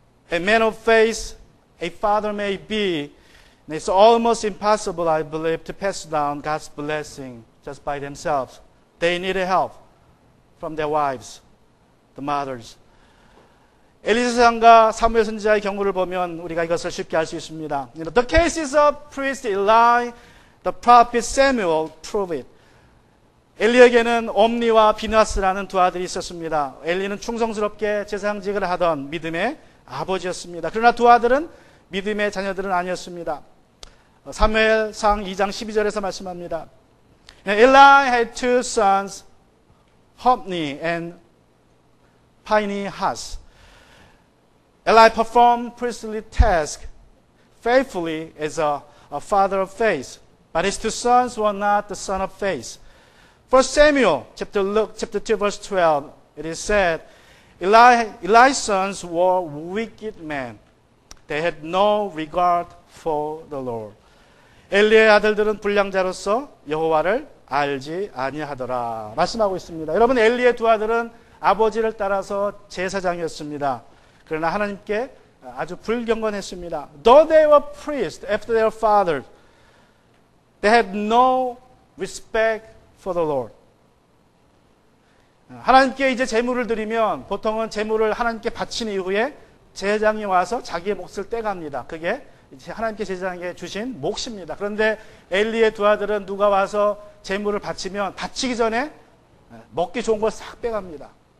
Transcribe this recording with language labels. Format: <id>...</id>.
<en>a man of faith a father may be, it's almost impossible, I believe, to pass down God's blessing just by themselves. They needed help from their wives, the mothers.</en> <ko>엘리사장과 사무엘 선지자의 경우를 보면 우리가 이것을 쉽게 알 수 있습니다.</ko> <en>The cases of priest Eli, the prophet Samuel prove it.</en> <ko>엘리에게는 옴니와 비나스라는 두 아들이 있었습니다. 엘리는 충성스럽게 제사장직을 하던 믿음의 아버지였습니다. 그러나 두 아들은 믿음의 자녀들은 아니었습니다. 사무엘상 2장 12절에서 말씀합니다.</ko> <en>Eli had two sons, Hophni and Phinehas. Eli performed priestly tasks faithfully as a father of faith, but his two sons were not the son of faith. 1 Samuel chapter 2 verse 12, it is said, Eli's sons were wicked men. They had no regard for the Lord.</en> <ko>엘리의 아들들은 불량자로서 여호와를 알지 아니하더라 말씀하고 있습니다. 여러분, 엘리의 두 아들은 아버지를 따라서 제사장이었습니다. 그러나 하나님께 아주 불경건했습니다.</ko> <en>Though they were priests after their father, they had no respect for the Lord.</en> <ko>하나님께 이제 제물을 드리면 보통은 제물을 하나님께 바친 이후에 제사장이 와서 자기의 몫을 떼갑니다. 그게 이제 하나님께 제사장에게 주신 몫입니다. 그런데 엘리의 두 아들은 누가 와서 제물을 바치면 바치기 전에 먹기 좋은 걸 싹 빼갑니다.</ko>